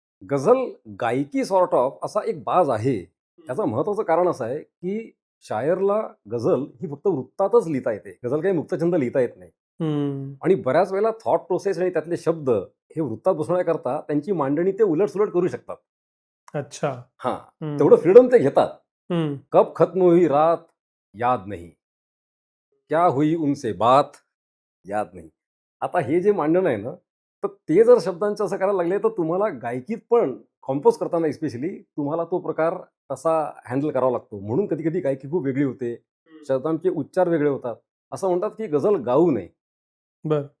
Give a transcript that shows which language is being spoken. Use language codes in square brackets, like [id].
[mr] गझल गायकी sort of असा एक बाज आहे. त्याचं महत्त्वाचं कारण असं आहे, की शायरला गझल ही फक्त वृत्तातच लिहिता येते. गझल काही मुक्तछंद लिहिता येत नाही. हं. आणि बऱ्याच वेळेला थॉट प्रोसेस आणि त्यातले शब्द हे वृत्तात बसवण्याकरता त्यांची मांडणी ते उलट-सुलट करू शकतात. [hi] अच्छा. हां, हं, [mr] तेवढं फ्रीडम ते घेतात. हं, [hi] कब खत्म हुई रात याद नहीं, क्या हुई उनसे बात याद नहीं. [mr] आता हे जे मांडण आहे ना, तर ते जर शब्दांचं असं करायला लागले, तर तुम्हाला गायकीत पण कंपोज करताना स्पेशली तुम्हाला तो प्रकार तसा हँडल करावा लागतो. म्हणून कधी-कधी गायकी खूप वेगळी होते. शब्दांचे उच्चार वेगळे होतात. असं म्हणतात, की गझल गाऊ नये. बरं.